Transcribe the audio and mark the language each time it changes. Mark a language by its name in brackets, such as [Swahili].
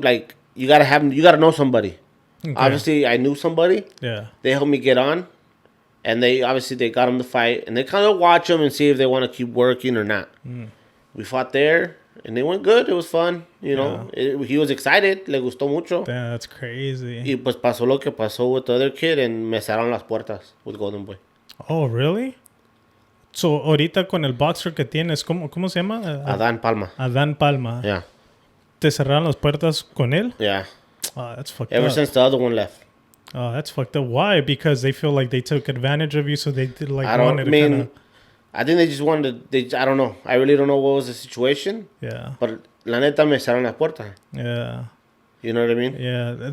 [English] Like you gotta know somebody. Okay. Obviously, I knew somebody. Yeah. They helped me get on, and they got him to fight, and they kind of watch him and see if they want to keep working or not. We fought there, and they went good. It was fun, you know. He was excited. Le gustó mucho. Damn, that's crazy. [Spanish] Y pues pasó lo que pasó with the other kid, and me cerraron las puertas with Golden Boy. [English] Oh, really? [Spanish] So, ahorita con el boxer que tienes, ¿cómo se llama? Adán Palma. Adán Palma. [English] Yeah. [Spanish] ¿Te cerraron las puertas con él? [English] Yeah. Oh, that's fucked up. Ever since the other one left. Oh, that's fucked up. Why? Because they feel like they took advantage of you, so they did like I think they just wanted to, I don't know. I really don't know what was the situation. Yeah. [Spanish] But la neta me cerraron la puerta. [English] Yeah. You know what I mean? Yeah.